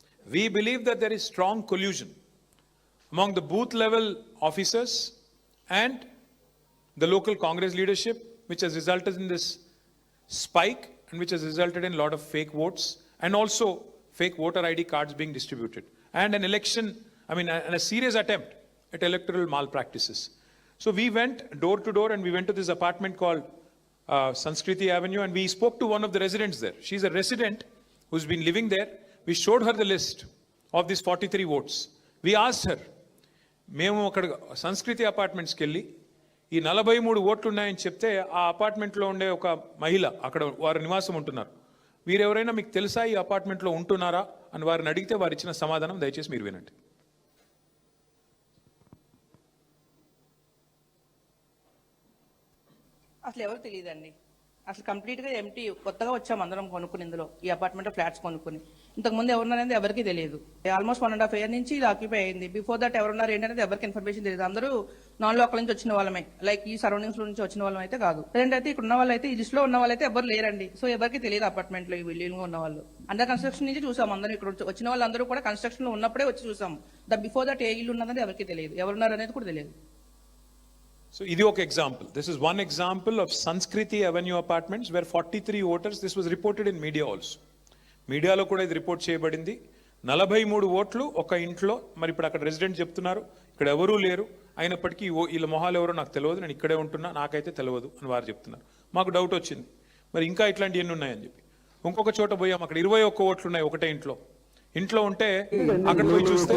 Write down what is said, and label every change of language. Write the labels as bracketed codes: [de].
[en] We believe that there is strong collusion among the booth level officers and the local Congress leadership, which has resulted in this spike and which has resulted in a lot of fake votes and also fake voter ID cards being distributed and an election, and a serious attempt at electoral malpractices. So we went door to door and we went to this apartment called Sanskriti Avenue and we spoke to one of the residents there. She's a resident who's been living there. We showed her the list of these 43 votes. We asked her, [te] మేము అక్కడ సంస్కృతి అపార్ట్మెంట్స్కి వెళ్ళి ఈ 43 ఓట్లు ఉన్నాయని చెప్తే ఆ అపార్ట్మెంట్లో ఉండే ఒక మహిళ అక్కడ వారు నివాసం ఉంటున్నారు, వీరెవరైనా మీకు తెలుసా ఈ అపార్ట్మెంట్లో ఉంటున్నారా అని వారిని అడిగితే వారు ఇచ్చిన సమాధానం దయచేసి మీరు వినండి. అసలు ఎవరు తెలియదండి. అసలు కంప్లీట్గా ఎంటీ, కొత్తగా వచ్చాము అందరం కొనుక్కుని, ఇందులో ఈ అపార్ట్మెంట్ ఫ్లాట్స్ కొనుక్కుని. ఇంతకుముందు ఎవరున్నారనేది ఎవరికి తెలియదు. ఆల్మోస్ట్ 1.5 year నుంచి ఇది ఆక్యుపై అయింది. [en] before that [te] ఎవరున్నారు ఏంటనేది ఎవరికి ఇన్ఫర్మేషన్ తెలియదు. అందరూ నాన్ లోకల్ నుంచి వచ్చిన వాళ్ళమే, లైక్ ఈ సరౌండింగ్స్ నుంచి వచ్చిన వాళ్ళం అయితే కాదు. ప్రజెంట్ అయితే ఇక్కడ ఉన్న వాళ్ళు అయితే, ఈ లిస్ట్ లో ఉన్న వాళ్ళు అయితే ఎవరు లేరండి. సో ఎవరికి తెలియదు అపార్ట్మెంట్ లో ఈ బిల్డింగ్ ఉన్న వాళ్ళు. [en] under construction [te] నుంచి చూసాం అందరూ. ఇక్కడ వచ్చిన వాళ్ళందరూ కూడా కన్స్ట్రక్షన్ లో ఉన్నప్పుడే వచ్చి చూసాం. [en] before that [te] ఏ ఇల్లు ఉన్నది ఎవరికి తెలియదు, ఎవరున్నారు అనేది కూడా తెలియదు. So, ఇది ఒక example. [en] This is one example of Sanskriti Avenue Apartments where 43 voters, this was reported in media also. [te] మీడియాలో కూడా ఇది రిపోర్ట్ చేయబడింది. 43 ఓట్లు ఒక ఇంట్లో. మరి ఇప్పుడు అక్కడ రెసిడెంట్ చెప్తున్నారు ఇక్కడ ఎవరూ లేరు, అయినప్పటికీ వీళ్ళ మొహాలు ఎవరో నాకు తెలియదు, నేను ఇక్కడే ఉంటున్నా, నాకైతే తెలియదు అని వారు చెప్తున్నారు. మాకు డౌట్ వచ్చింది మరి ఇంకా ఇట్లాంటి ఎన్ని ఉన్నాయని చెప్పి. ఇంకొక చోట పోయాం, అక్కడ 21 ఓట్లు ఉన్నాయి ఒకటే ఇంట్లో ఉంటే అక్కడ పోయి చూస్తే